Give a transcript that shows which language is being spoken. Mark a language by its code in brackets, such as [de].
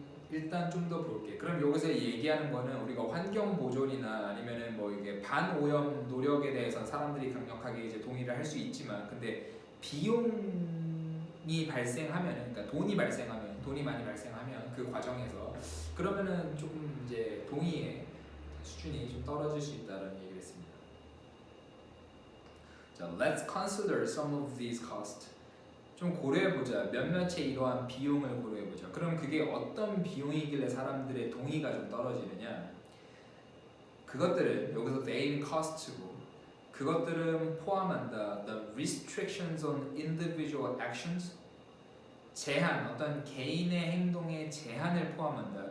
[ko] 일단 좀 더 볼게. 그럼 여기서 얘기하는 거는 우리가 환경 보존이나 아니면은 뭐 이게 반오염 노력에 대해서 사람들이 강력하게 이제 동의를 할 수 있지만 근데 비용이 발생하면 그러니까 돈이 많이 발생하면 그 과정에서 그러면은 조금 이제 동의의 수준이 좀 떨어질 수 있다는 얘기를 했습니다. [en] 자, let's consider some of these costs. [ko] 좀 고려해보자. 몇몇의 이러한 비용을 고려해보자. 그럼 그게 어떤 비용이길래 사람들의 동의가 좀 떨어지느냐? 그것들은 여기서 main cost고 그것들은 포함한다. [en] The restrictions on individual actions [ko] 제한, 어떤 개인의 행동의 제한을 포함한다.